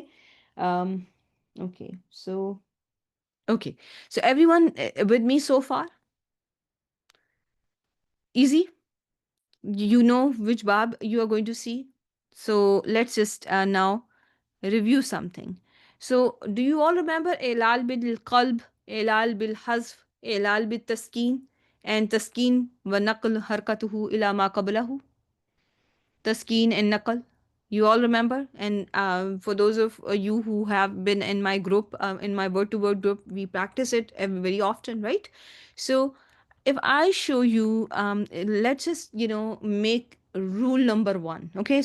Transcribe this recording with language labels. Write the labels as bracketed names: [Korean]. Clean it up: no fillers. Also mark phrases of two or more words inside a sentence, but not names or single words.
[English] um okay, so okay, so everyone with me so far? Easy? You know which bab you are going to see. So let's just now review something. So, do you all remember [Arabic] إعلال بالقلب, إعلال بالحذف, إعلال بالتسكين, and تسكين ونقل حركته إلى ما قبله? [English] Taskeen and Nakal. You all remember? And for those of you who have been in my group, in my word to word group, we practice it very often, right? So, if I show you, let's just, make rule number one. Okay.